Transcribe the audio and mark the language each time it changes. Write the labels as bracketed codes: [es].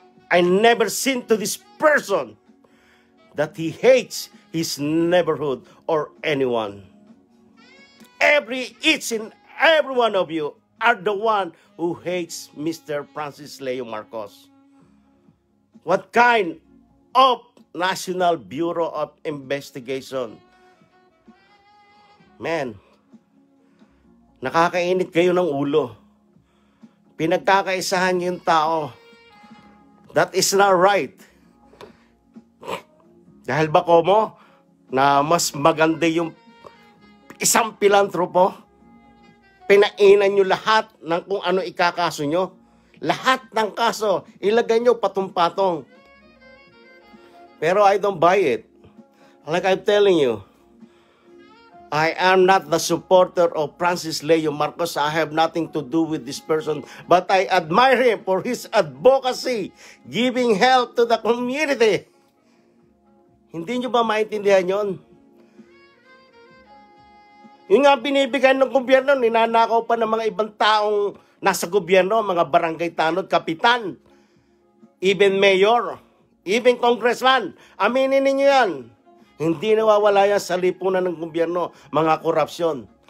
[en] I never seen to this person that he hates his neighborhood or anyone. Each and every one of you are the one who hates Mr. Francis Leo Marcos. What kind of National Bureau of Investigation? [tl] Man, nakakainit kayo ng ulo. Pinagkakaisahan niyo yung tao. [en] That is not right. [tl] Dahil ba mo na mas maganda yung isang pilantropo, pinainan nyo lahat ng kung ano ikakaso nyo. Lahat ng kaso, ilagay nyo patong-patong. [en] Pero I don't buy it. Like I'm telling you, I am not the supporter of Francis Leo Marcos. I have nothing to do with this person. But I admire him for his advocacy, giving help to the community. [tl] Hindi nyo ba maintindihan yon? Yung nga binibigay ng gobyerno, ninanakaw pa ng mga ibang taong nasa gobyerno, mga barangay tanod, kapitan, [en] even mayor, even congressman. [tl] Aminin ninyo yan. Hindi nawawala yan sa lipunan ng gobyerno, mga korupsyon.